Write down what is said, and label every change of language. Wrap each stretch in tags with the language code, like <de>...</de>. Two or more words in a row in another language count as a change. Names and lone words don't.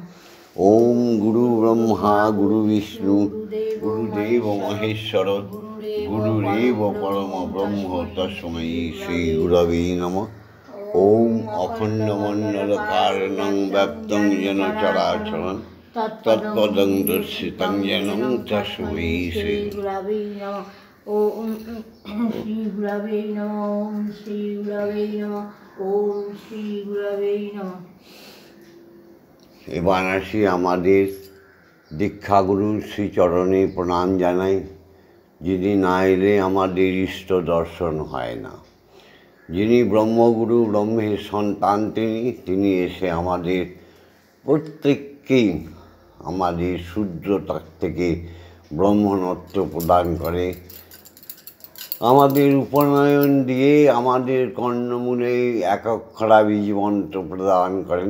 <sa>ওম গুরু ব্রহ্মা গুরু বিষ্ণু গুরুদেব মহেশ্বর গুরুরেব পরম ব্রহ্ম তস্मै শ্রীগুরবে নমঃ। ওম অখণ্ডমণ্ডলকারণং ব্যাপ্তং যেন চরাচরং তৎপদং দর্শিতং যেন তস্मै শ্রীগুরবে নমঃ। ওম শ্রী গুরবে নমঃ। ওম শ্রী গুরবে নমঃ। ওম শ্রী গুরবে নমঃ।</sa> <bn>এবার আসি আমাদের দীক্ষাগুরুর শ্রীচরণে প্রণাম জানাই, যিনি না এলে আমাদের ইষ্ট দর্শন হয় না। যিনি ব্রহ্মগুরু, ব্রহ্মের সন্তান, তিনি এসে আমাদের প্রত্যেককেই আমাদের শূদ্রতা থেকে ব্রহ্মণত্ব প্রদান করে, আমাদের উপনয়ন দিয়ে আমাদের কর্ণমূলে এক অক্ষরা বীজ মন্ত্র প্রদান করেন।</bn>